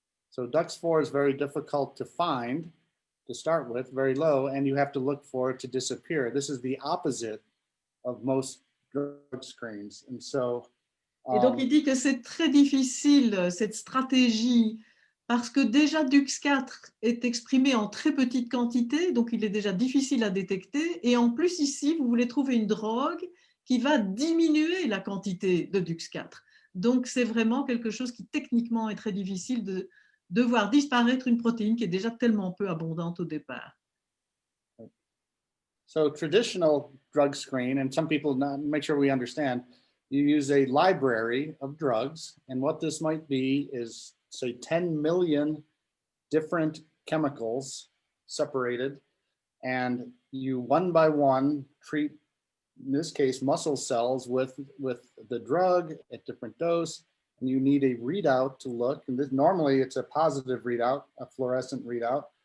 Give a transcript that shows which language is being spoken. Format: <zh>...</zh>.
<en>So DUX4 is very difficult to find to start with, very low, and you have to look for it to disappear. This is the opposite of most drug screens. And so,</en> <fr>et donc, il dit que c'est très difficile, cette stratégie, parce que déjà DUX4 est exprimé en très petite quantité, donc il est déjà difficile à détecter. Et en plus, ici, vous voulez trouver une drogue qui va diminuer la quantité de DUX4. Donc, c'est vraiment quelque chose qui, techniquement, est très difficile de voir disparaître une protéine qui est déjà tellement peu abondante au départ.</fr> <en>So traditional drug screen, and some people make sure we understand, you use a library of drugs, and what this might be is, say, 10 million different chemicals separated, and you one by one treat, in this case, muscle cells with the drug at different dose, and you need a readout to look, and this, normally it's a positive readout, a fluorescent readout,</en>